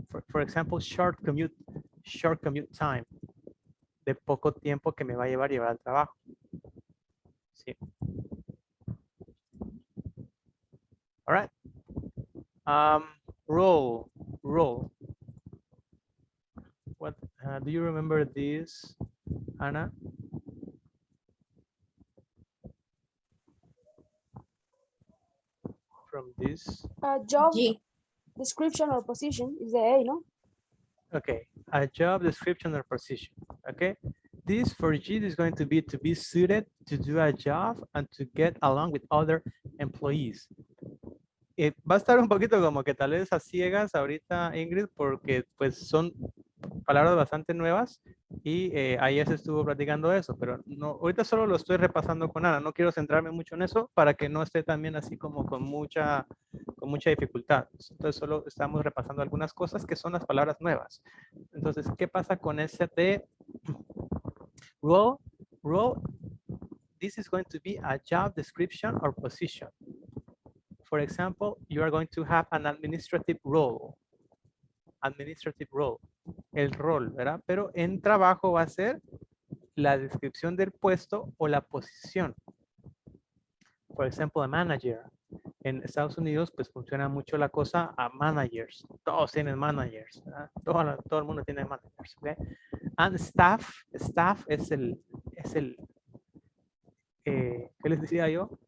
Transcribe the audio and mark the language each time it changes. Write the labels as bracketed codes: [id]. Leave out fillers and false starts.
[en] For example, short commute time. [es] De poco tiempo que me va a llevar al trabajo. Sí. [en] All right. Role. What do you remember this, Anna? From this job description or position is the A, no? Okay, a job description or position. Okay, this for G is going to be suited to do a job and to get along with other employees. [es] Va a estar un poquito como que tal vez a ciegas ahorita, Ingrid, porque pues son palabras bastante nuevas y ayer se estuvo platicando eso, pero no, ahorita solo lo estoy repasando con Ana, no quiero centrarme mucho en eso para que no esté también así como con mucha dificultad. Entonces solo estamos repasando algunas cosas que son las palabras nuevas. Entonces, ¿qué pasa con ese de role? [en] Role, this is going to be a job description or position. For example, you are going to have an administrative role. [es] Administrative role. El rol, ¿verdad? Pero en trabajo va a ser la descripción del puesto o la posición. Por ejemplo, a manager. En Estados Unidos, pues funciona mucho la cosa a managers. Todos tienen managers. ¿Verdad? Todo el mundo tiene managers. ¿Okay? And staff. Staff es el ¿qué les decía yo?